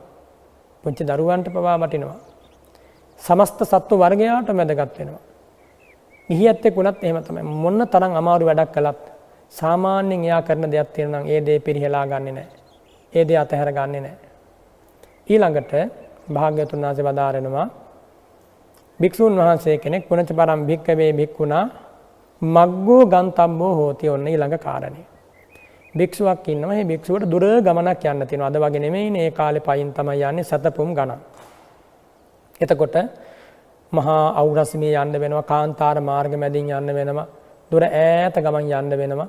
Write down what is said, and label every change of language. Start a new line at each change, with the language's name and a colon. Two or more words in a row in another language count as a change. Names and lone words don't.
Sinhala: පුංචි දරුවන්ට පවා වටිනවා. සමස්ත සත්ව වර්ගයාට වැදගත් වෙනවා. ගිහියත් එක්කුණත් එහෙම තමයි. මොන තරම් අමාරු වැඩක් කළත් සාමාන්‍යයෙන් එයා කරන දෙයක් තියෙනවා නම් ඒ දේ පිරිහෙලා ගන්නෙ නැහැ. ඒ දේ අතහැර ගන්නෙ නැහැ. ඊළඟට භාග්‍යවතුන් වහන්සේ වදාරනවා භික්ෂුන් වහන්සේ කෙනෙක්
Pali: පුනච පරම් භික්ඛවේ භික්ඛුනා මග්ගෝ ගන්තබ්බෝ හෝති.
Sinhala: ඔන්න ඊළඟ කාරණේ. භික්ෂුවක් ඉන්නවා. මේ භික්ෂුවට දුර ගමනක් යන්න තියෙනවා. අද වගේ නෙමෙයිනේ. ඒ කාලේ පයින් තමයි යන්නේ සතපුම් ගණන්. එතකොට මහා අවුරස්මී යන්න වෙනවා, කාන්තාර මාර්ග මැදින් යන්න වෙනවා, දුර ඈත ගමන් යන්න වෙනවා.